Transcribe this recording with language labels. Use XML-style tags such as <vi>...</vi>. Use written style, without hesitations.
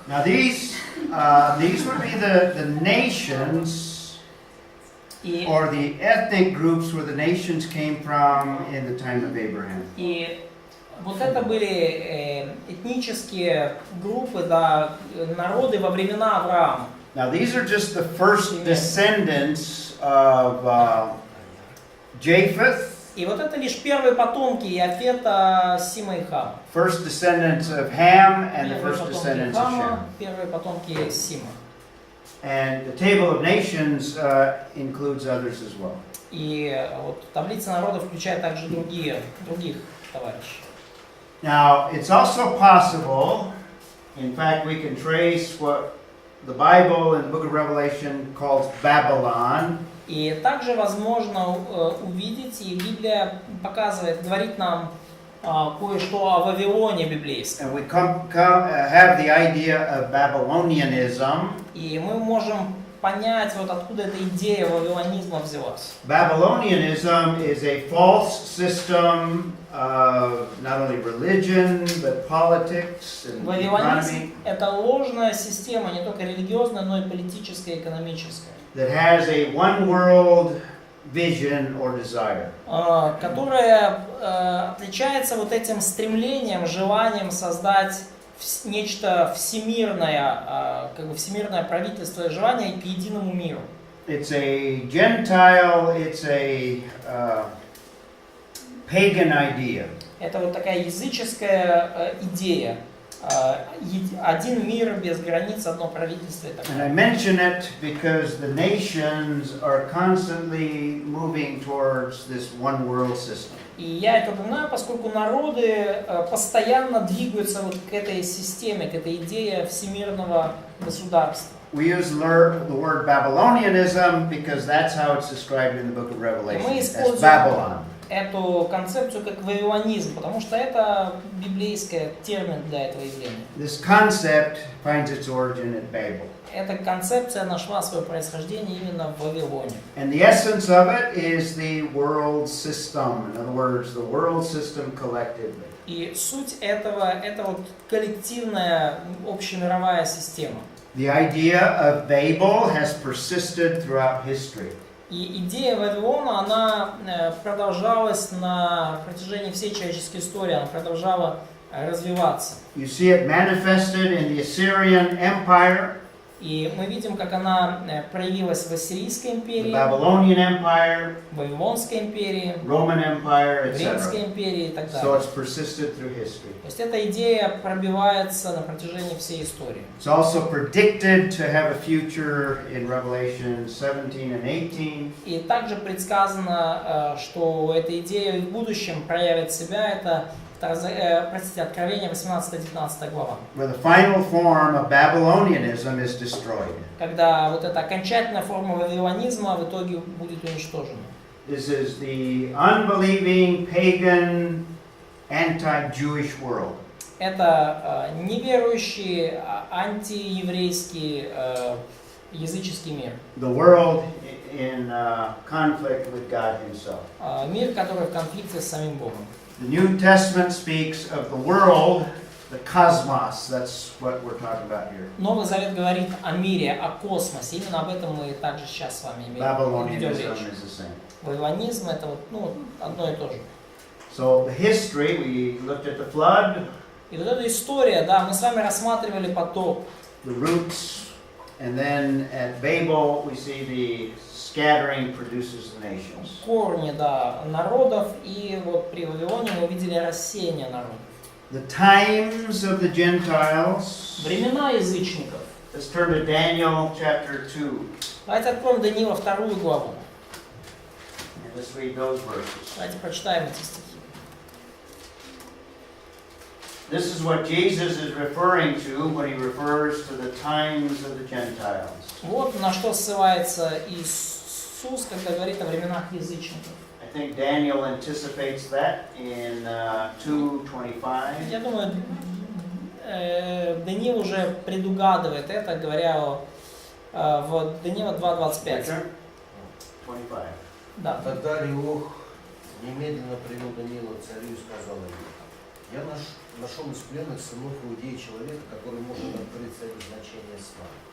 <en>Now these would be the nations</en> <ru>И,</ru> <en>or the ethnic groups where the nations came from in the time of Abraham.</en> <ru>и вот это были этнические группы, да, народы во времена Авраама.</ru> <en>Now these are just the first descendants of Japheth,</en> <ru>И вот это лишь первые потомки Иафета, Сима и Хама.</ru> <en>First descendants of Ham and the</en> <ru>Первые</ru> <en>first</en> <ru>потомки</ru> <en>descendants of Shem.</en> <ru>Хама, первые потомки Сима.</ru> <en>And the table of nations includes others as well.</en> <ru>И вот таблица народов включает также других товарищей.</ru> <en>Now, it's also possible, in fact, we can trace what the Bible in the book of Revelation calls Babylon.</en> <ru>И также возможно увидеть, и Библия показывает, говорит нам кое-что о Вавилоне библейском.</ru> <en>And we have the idea of Babylonianism.</en> <ru>И мы можем понять, вот откуда эта идея вавилонизма взялась.</ru> <en>Babylonianism is a false system of not only religion, but politics and</en> <ru>Вавилонизм</ru> <en>economy</en> <ru>– это ложная система, не только религиозная, но и политическая и экономическая,</ru> <en>that has a one world vision or desire.</en> <ru>которая отличается вот этим стремлением, желанием создать нечто всемирное, как бы всемирное правительство и желание к единому миру.</ru> <en>It's a Gentile, it's a pagan idea.</en> <ru>Это вот такая языческая идея. Один мир без границ, одно правительство и так</ru> <en>And I</en> <ru>далее.</ru> <en>mention it because the nations are constantly moving towards this one world system.</en> <ru>И я это упоминаю, поскольку народы постоянно двигаются вот к этой системе, к этой идее всемирного государства.</ru> <en>We use the word Babylonianism because that's how it's described in the book of Revelation,</en> <ru>Мы</ru> <en>as</en> <ru>используем</ru> <en>Babylon.</en> <ru>эту концепцию как вавилонизм, потому что это библейский термин для этого явления.</ru> <en>This concept finds its origin at Babel.</en> <ru>Эта концепция нашла свое происхождение именно в Вавилоне.</ru> <en>And the essence of it is the world system. In other words, the world system collectively.</en> <ru>И суть этого – это вот коллективная общемировая система.</ru> <en>The idea of Babel has persisted throughout history.</en> <ru>И идея Вавилона, она продолжалась на протяжении всей человеческой истории, она продолжала развиваться.</ru> <en>You see it manifested in the Assyrian Empire,</en> <ru>И мы видим, как она проявилась в Ассирийской</ru> <en>the</en> <ru>империи,</ru> <en>Babylonian Empire,</en> <ru>в Вавилонской империи,</ru> <en>Roman Empire,</en> <ru>в Римской</ru> <en>etc.</en> <ru>империи и так</ru> <en>So</en> <ru>далее.</ru> <en>it's persisted through history.</en> <ru>То есть эта идея пробивается на протяжении всей истории.</ru> <en>It's also predicted to have a future in Revelation 17 and 18.</en> <ru>И также предсказано, что эта идея в будущем проявит себя. Это, Откровение 18-19 глава.</ru> <en>Where the final form of Babylonianism is destroyed.</en> <ru>Когда вот эта окончательная форма вавилонизма в итоге будет уничтожена.</ru> <en>This is the unbelieving, pagan, anti-Jewish world.</en> <ru>Это неверующий, антиеврейский, языческий мир.</ru> <en>The world in conflict with God Himself.</en> <ru>Мир, который в конфликте с самим Богом.</ru> <en>The New Testament speaks of the world, the cosmos. That's what we're talking about here.</en> <ru>Новый Завет говорит о мире, о космосе. Именно об этом мы также сейчас с вами ведем</ru> <en>Babylonianism</en> <ru>речь.</ru> <en>is the same.</en> <ru>Вавилонизм это вот, одно и то же.</ru> <en>So the history, we looked at the flood,</en> <ru>И вот эта история, да, мы с вами рассматривали потоп,</ru> <en>the roots, and then at Babel we see the scattering produces the nations.</en> <ru>корни, да, народов, и вот при Вавилоне мы увидели рассеяние народов.</ru> <en>The times of the Gentiles.</en> <ru>Времена язычников.</ru> <en>Let's turn to Daniel chapter 2.</en> <ru>Давайте откроем Даниила 2 главу.</ru> <en>And let's read those verses.</en> <ru>Давайте прочитаем эти стихи.</ru> <en>This is what Jesus is referring to when he refers to the times of the Gentiles.</en> <ru>Вот на что ссылается Иисус, когда говорит о временах язычников.</ru> <en>I think Daniel anticipates that in 2:25.</en> <ru>Я думаю, Даниил уже предугадывает это, говоря в Даниила 2:25.</ru> <en>25.</en> <ru>Да. Тогда Ариох немедленно привел Даниила к царю и сказал ему: я нашел из пленных сынов Иудеи человека, который может открыть царю значение сна.</ru>